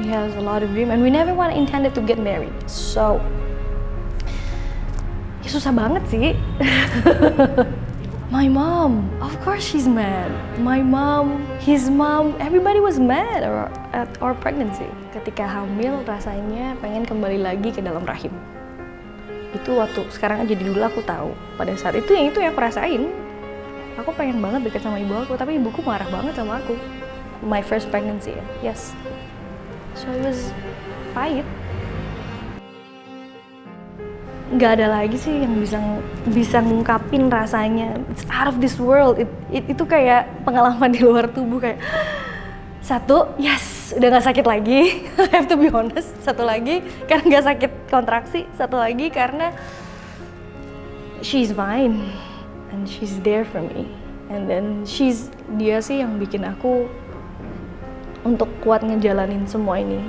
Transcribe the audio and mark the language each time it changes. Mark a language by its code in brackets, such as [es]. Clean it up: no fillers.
[en] He has a lot of dream, and we never want intended to get married. So [id] ya susah banget sih. [en] My mom, of course she's mad. My mom, his mom, everybody was mad at our pregnancy. [id] Ketika hamil rasanya pengen kembali lagi ke dalam rahim. Itu waktu sekarang jadi dulu aku tahu. Pada saat itu yang aku rasain. Aku pengen banget deket sama ibu aku, tapi ibuku marah banget sama aku. [en] My first pregnancy, yes. So it was [id] pahit. Nggak ada lagi sih yang bisa ngungkapin rasanya. [en] It's out of this world. [id] Itu kayak pengalaman di luar tubuh kayak satu, yes, udah nggak sakit lagi. [en] I have to be honest. [id] Satu lagi karena nggak sakit kontraksi. Satu lagi karena [en] she's mine and she's there for me. And then [id] dia sih yang bikin aku untuk kuat ngejalanin semua ini.